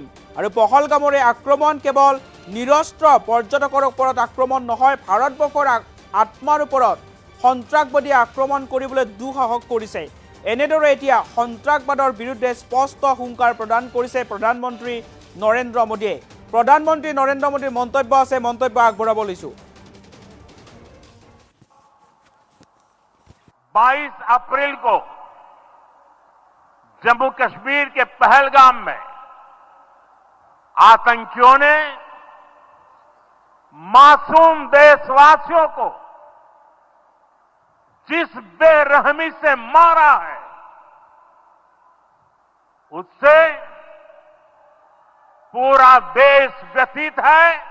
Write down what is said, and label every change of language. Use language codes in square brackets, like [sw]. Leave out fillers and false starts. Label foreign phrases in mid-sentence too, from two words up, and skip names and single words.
[as] আৰু পহলগামৰে আক্ৰমণ কেৱল নিৰস্ত্ৰ পৰ্যটকৰ ওপৰত আক্ৰমণ নহয়, ভাৰতবৰ্ষৰ আত্মাৰ ওপৰত সন্ত্ৰাসবাদীয়ে আক্ৰমণ কৰিবলৈ দুঃসাহস কৰিছে। এনেদৰে এতিয়া সন্ত্ৰাসবাদৰ বিৰুদ্ধে স্পষ্ট হুংকাৰ প্ৰদান কৰিছে প্ৰধানমন্ত্ৰী নৰেন্দ্ৰ মোদীয়ে। প্ৰধানমন্ত্ৰী নৰেন্দ্ৰ মোদীৰ মন্তব্য আছে, মন্তব্য আগবঢ়াব লৈছোঁ। [hi] 22 अप्रैल को जम्मू कश्मीर के पहलगाम में आतंकियों ने मासूम देशवासियों को जिस बेरहमी से मारा है, उससे पूरा देश व्यथित है।